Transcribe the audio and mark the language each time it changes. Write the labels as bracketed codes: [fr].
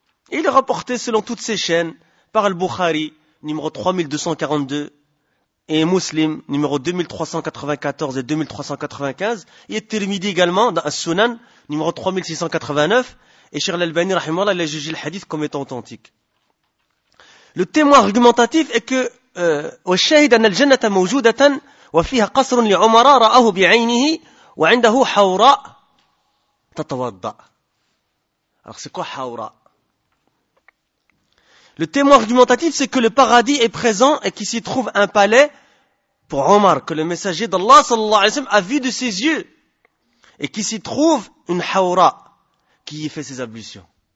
[fr] Il rapportait selon toutes ses chaînes, par Al-Bukhari, numéro 3242, et Muslim, numéro 2394 et 2395, et Tirmidhi également, dans As-Sunan, numéro 3689, et Cheikh Al-Albani, rahimahullah, il a jugé le hadith comme étant authentique. Le témoin argumentatif est que, [ar] وَالشَّهِدَ أَنَّ الْجَنَّةَ مَوْجُودَةً وَفِيهَا قَصْرٌ لِعُمَرَى رَأَهُ بِعَيْنِهِ وَعِنْدَهُ حَوْرَى تَتَوَضَّأ. [fr] Alors c'est quoi Hawra? Le témoin argumentatif, c'est que le paradis est présent et qu'il s'y trouve un palais pour Omar, que le messager d'Allah sallallahu alayhi wa sallam a vu de ses yeux, et qu'il s'y trouve une Hawra qui y fait ses ablutions.